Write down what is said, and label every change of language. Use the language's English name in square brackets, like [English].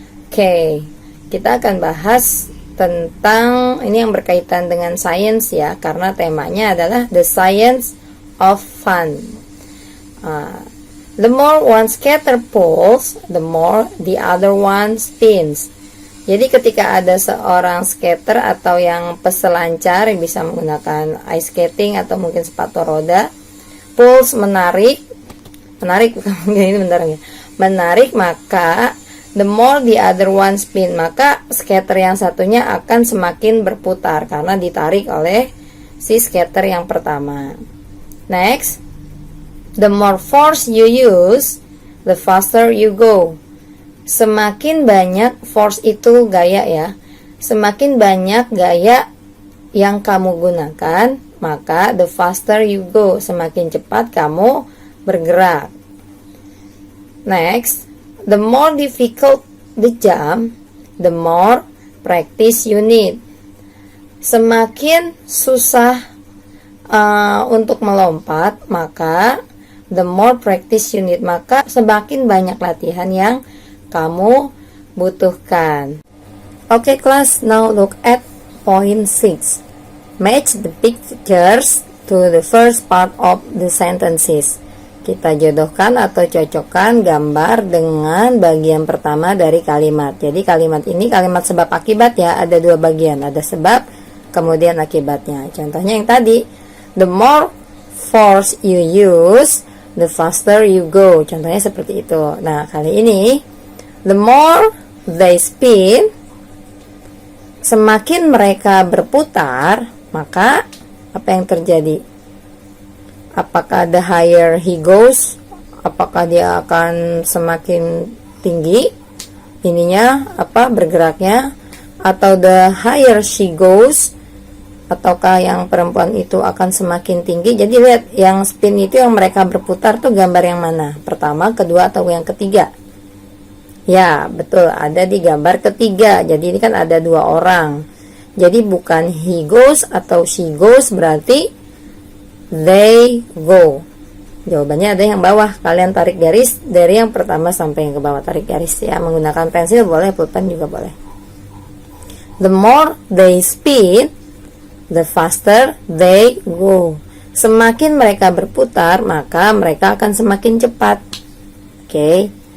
[Indonesian] Okay, kita akan bahas tentang ini yang berkaitan dengan science ya, karena temanya adalah [English] the science of fun. The more one scatter pulls, the more the other one spins. [Indonesian] Jadi ketika ada seorang skater atau yang peselancar yang bisa menggunakan ice skating atau mungkin sepatu roda, pulls menarik bukan ini bentar ya. Menarik, maka [English] the more the other one spin, [Indonesian] maka skater yang satunya akan semakin berputar karena ditarik oleh si skater yang pertama. [English] Next, the more force you use, the faster you go. [Indonesian] Semakin banyak force itu gaya ya, semakin banyak gaya yang kamu gunakan, maka [English] the faster you go, [Indonesian] semakin cepat kamu bergerak. [English] Next, the more difficult the jump, the more practice you need. [Indonesian] Semakin susah untuk melompat, maka [English] the more practice you need, [Indonesian] maka semakin banyak latihan yang kamu butuhkan. [English] Okay class, now look at point 6. Match the pictures to the first part of the sentences. [Indonesian] Kita jodohkan atau cocokkan gambar dengan bagian pertama dari kalimat. Jadi kalimat ini kalimat sebab akibat ya, ada dua bagian, ada sebab kemudian akibatnya. Contohnya yang tadi, [English] the more force you use, the faster you go. [Indonesian] Contohnya seperti itu. Nah, kali ini, [English] the more they spin, [Indonesian] semakin mereka berputar, maka apa yang terjadi? Apakah [English] the higher he goes? [Indonesian] Apakah dia akan semakin tinggi? Ininya apa bergeraknya? Atau [English] the higher she goes? [Indonesian] Ataukah yang perempuan itu akan semakin tinggi? Jadi lihat, yang spin itu yang mereka berputar tuh gambar yang mana? Pertama, kedua, atau yang ketiga? Ya, betul, ada di gambar ketiga. Jadi ini kan ada dua orang. Jadi bukan he goes atau she goes, berarti they go. Jawabannya ada yang bawah. Kalian tarik garis dari yang pertama sampai yang ke bawah. Tarik garis ya, menggunakan pensil boleh, pulpen juga boleh. [English] The more they spin, the faster they go. [Indonesian] Semakin mereka berputar, maka mereka akan semakin cepat. Okay.